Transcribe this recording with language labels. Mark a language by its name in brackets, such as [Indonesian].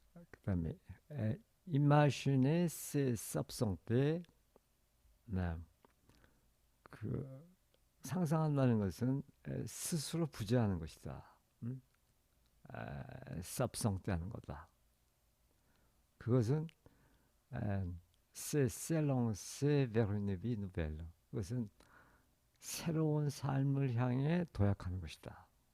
[Korean] 그다음에 [French] imaginer c'est s'absenter. 네. [Korean] 그 상상한다는 것은 스스로 부재하는 것이다. s'absenter하는 거다. 그것은 [French] s'élancer vers une vie nouvelle. [Korean] 그것은 새로운 삶을 향해 도약하는 것이다.